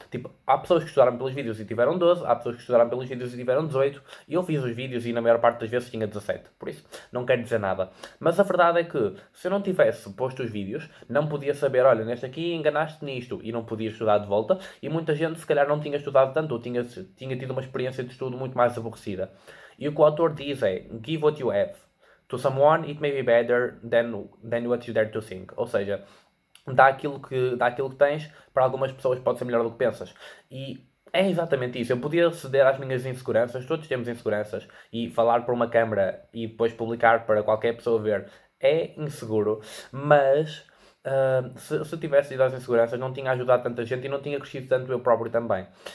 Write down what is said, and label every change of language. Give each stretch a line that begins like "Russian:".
Portuguese: Tipo, há pessoas que estudaram pelos vídeos e tiveram 12, há pessoas que estudaram pelos vídeos e tiveram 18, e eu fiz os vídeos e na maior parte das vezes tinha 17. Por isso, não quero dizer nada. Mas a verdade é que, se eu não tivesse posto os vídeos, não podia saber: olha, neste aqui enganaste nisto, e não podia estudar de volta, e muita gente se calhar não tinha estudado tanto, ou tinha tido uma experiência de estudo muito mais aborrecida. E o que o autor diz é:
English: give what you have. To someone it may be better than what you dare to think.
Portuguese: Ou seja, dá aquilo que tens, para algumas pessoas pode ser melhor do que pensas. E é exatamente isso. Eu podia ceder às minhas inseguranças, todos temos inseguranças, e falar para uma câmara e depois publicar para qualquer pessoa ver é inseguro, mas se eu tivesse ido às inseguranças, não tinha ajudado tanta gente e não tinha crescido tanto eu próprio também.